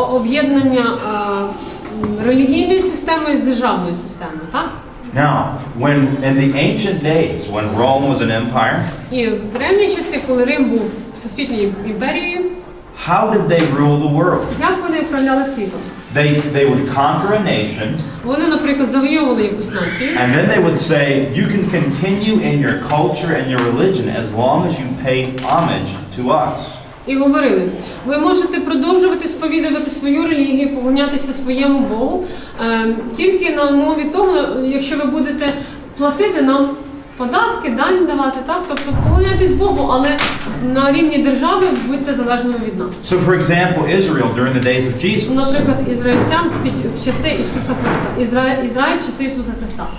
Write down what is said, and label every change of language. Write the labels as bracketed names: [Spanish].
[Ukrainian] Об'єднання релігійної системи з державною системою, так? [English] Now, in the ancient days, when Rome was an empire, [Ukrainian] І в древні часи, коли Рим був всесвітньою імперією, [English] how did they rule the world? [Ukrainian] як вони управляли світом? [English] They would conquer a nation, [Ukrainian] Вони, наприклад, завойовували якусь націю, [English] and then they would say, you can continue in your culture and your religion as long as you pay homage to us. [Ukrainian] і говорили, ви можете продовжувати сповідувати свою релігію, поклонятися своєму Богу, тільки на умові того, якщо ви будете платити нам податки, дані давати, так? Тобто поклоняйтесь Богу, але на рівні держави будьте залежними від нас. [English] So, for example, Israel during the days of Jesus, [Ukrainian] Наприклад, ізраїльтян в часи Ісуса Христа, Ізраїль в часи Ісуса Христа.